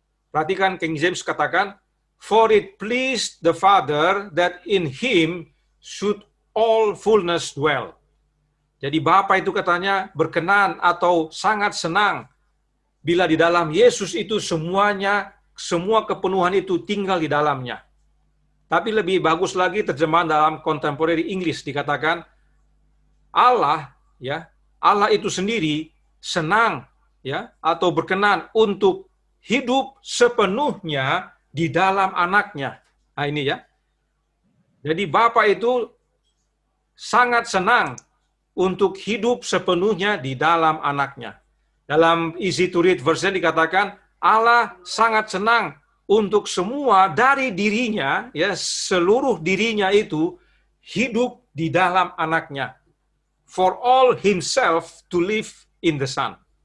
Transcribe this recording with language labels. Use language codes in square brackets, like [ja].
[id] Perhatikan King James katakan, [en] for it pleased the Father that in him should all fullness dwell. [id] Jadi Bapa itu katanya berkenan atau sangat senang bila di dalam Yesus itu semua kepenuhan itu tinggal di dalamnya. Tapi lebih bagus lagi terjemahan dalam contemporary English dikatakan Allah itu sendiri senang atau berkenan untuk hidup sepenuhnya di dalam anaknya. Nah ini ya. Jadi Bapa itu sangat senang untuk hidup sepenuhnya di dalam anaknya. Dalam Easy to Read version dikatakan Allah sangat senang untuk semua dari dirinya, seluruh dirinya itu hidup di dalam anaknya. [en] For all himself to live in the Son.